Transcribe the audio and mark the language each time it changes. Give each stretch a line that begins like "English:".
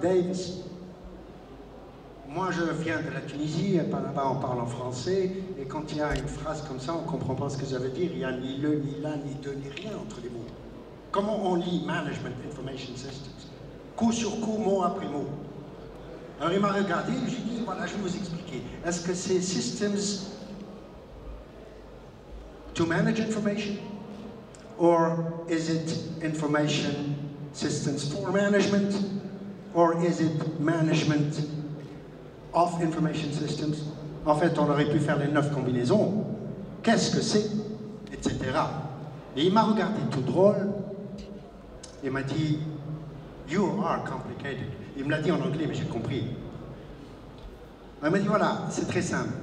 French: Davis, moi je viens de la Tunisie, et par là-bas on parle en français, et quand il y a une phrase comme ça, on ne comprend pas ce que ça veut dire, il n'y a ni le, ni là, ni deux, ni rien entre les mots. Comment on lit Management Information Systems? Coup sur coup, mot après mot. Alors il m'a regardé et j'ai dit, voilà, je vais vous expliquer. Est-ce que c'est
English: Systems to Manage Information? Or is it Information Systems for Management? Or is it Management of Information Systems?
French: En fait, on aurait pu faire les 9 combinaisons. Qu'est-ce que c'est? Etc. Et il m'a regardé tout drôle. Il m'a dit,
English: you are complicated.
French: Il me l'a dit en anglais, mais j'ai compris. Il m'a dit, voilà, c'est très simple.